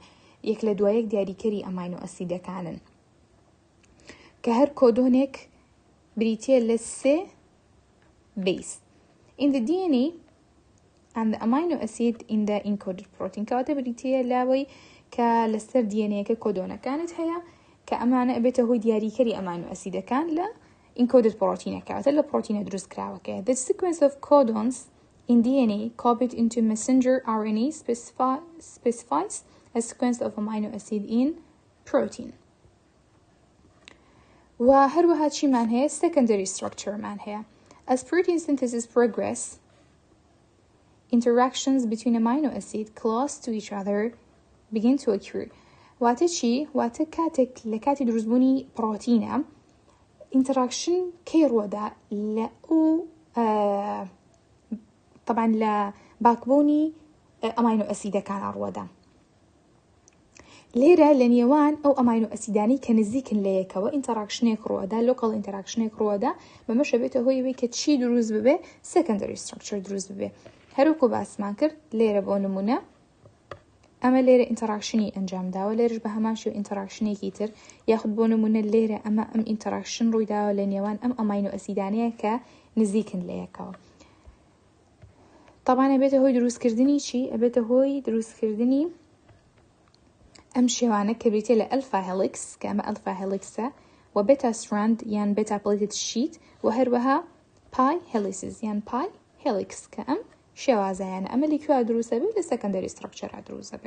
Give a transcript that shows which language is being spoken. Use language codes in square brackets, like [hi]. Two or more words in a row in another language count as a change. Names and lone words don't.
[ckb] یەک لە دوای یەک دیاریکەری ئەمینۆ ئەسیدەکانن کە هەر کۆدۆنێک بریتێ لە [en] 3 base in the DNA and the amino acid in the encoded protein. [ckb] کەواتە بریتێ لاوەی کە لەسەر DNA-کە کۆدۆنەکانت هەیە کە ئەمانە ئەبێتە هۆی دیاریکەری ئەمینۆ ئەسیدەکان لە [en] encoded protein- [ckb] کەواتە لە پرۆتینە دروست کراوەکەیە. [en] The sequence of codons in DNA copied into messenger RNA specifies a sequence of amino acid in protein. [ckb] وهروها چیمان هەیە؟ [en] secondary structure [ckb] مان هەیە. [en] As protein synthesis progress, interactions between amino acid close to each other begin to occur. [ckb] واتە چی؟ واتە کاتێک لە کاتی دروستبوونی پرۆتینە interaction کەی ڕووەدا لە ئەو طبعا لە باکبوونی ئەمینۆ ئەسیدەکانە ڕووەدا. لێرە لە نێوان ئەو ئەمینۆ ئەسیدانی کە نزیکن لە یەکەوە ئینتەراکشنێک ڕووەدا local ئینتەراکشنێک ڕووەدا بەمەش ئەبێتە هۆی ئەوەی کە چی دروست ببێ؟ [en] secondary structure [ckb] دروست ببێ. هەروەکو باسمان کرد لێرە بۆ نمونە ئەمە لێرە ئینتەراکشنی ئەنجام داوە لێرش بە هەمان شێو ئینتەراکشنێکی تر یاخود بۆ نمونە لێرە ئەمە ئەم ئینتەراکشن ڕوویداوە لە نێوان ئەم ئەمینۆ ئەسیدانەیە کە نزیکن لە یەکەوە. طبعا ئەبێتە هۆی دروستکردنی چی؟ ئەبێتە هۆی دروستکردنی ئەم شێوانە کە بریتێ لە ئەلفا هێلیکس کە ئەمە ئەلفا هێلیکسە و بێتا ستراند یان بێتا پلیتد شیت و هەروەها پای هێلیسز یان پای هێلیکس کە ئەم شێوازایانە ئەمە لێکوا دروستە بێت لە سەکەندەری ستراکچەرا دروستە بێت.